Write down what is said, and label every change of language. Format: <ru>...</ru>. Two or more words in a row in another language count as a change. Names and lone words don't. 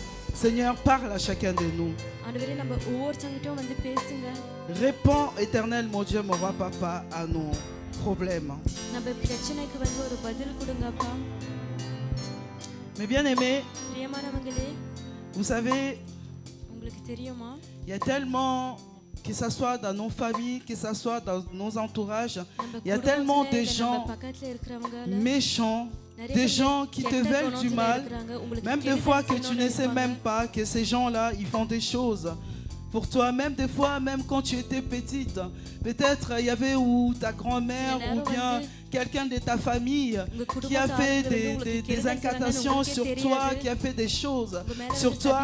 <fr>Seigneur, parle à chacun de nous.</fr> <ta>ஆண்டவரே நம்ம ஒவ்வொருத்தங்கிட்டும் வந்து பேசுங்க.</ta> <fr>Réponds, Éternel, mon Dieu, mon roi, papa, à nos problèmes.</fr> <ta>நம்ம பிரச்சனைக்கு வந்து ஒரு பதில் கொடுங்கப்பா.</ta> <fr>Mes bien-aimés,</fr> <ta>பிரியமானவங்களே,</ta> <fr>vous savez,</fr> <ta>உங்களுக்கு தெரியுமா?</ta> <fr>il y a tellement, que ce soit dans nos familles, que ce soit dans nos entourages, il y a tellement de gens méchants, des gens qui te veulent du mal, même des fois que tu ne sais même pas que ces gens-là, ils font des choses pour toi, même des fois, même quand tu étais petite, peut-être il y avait ou ta grand-mère ou bien quelqu'un de ta famille qui a fait des incantations sur toi, qui a fait des choses sur toi.</fr>